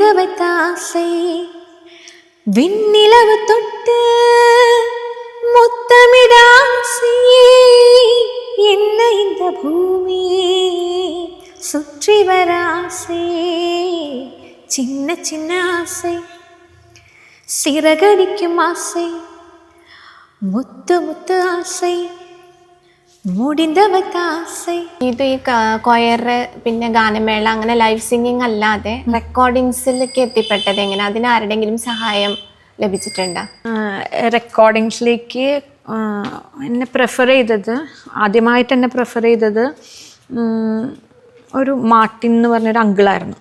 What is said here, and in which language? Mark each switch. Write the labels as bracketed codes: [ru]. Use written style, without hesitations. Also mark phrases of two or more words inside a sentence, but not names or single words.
[ta] வைத்த ஆசை, விண்ணிலவு தொட்டு முத்தமிட ஆசை, என்ன இந்த பூமி சுற்றி வர ஆசை, சின்ன சின்ன ஆசை, சிறகடிக்கும் ஆசை, முத்து முத்து ஆசை, முடிந்த வைத்த ஆசை. [ml] ഇത് ഈ കൊയർ പിന്നെ ഗാനമേള അങ്ങനെ [en] live singing [ml] അല്ലാതെ റെക്കോർഡിങ്സിലേക്ക് എത്തിപ്പെട്ടത് എങ്ങനെ? അതിന് ആരുടെങ്കിലും സഹായം ലഭിച്ചിട്ടുണ്ടോ? റെക്കോർഡിങ്സിലേക്ക് എന്നെ ആദ്യമായിട്ട് എന്നെ പ്രിഫർ ചെയ്തത് ഒരു മാർട്ടിൻ എന്ന് പറഞ്ഞൊരു അങ്കിളായിരുന്നു.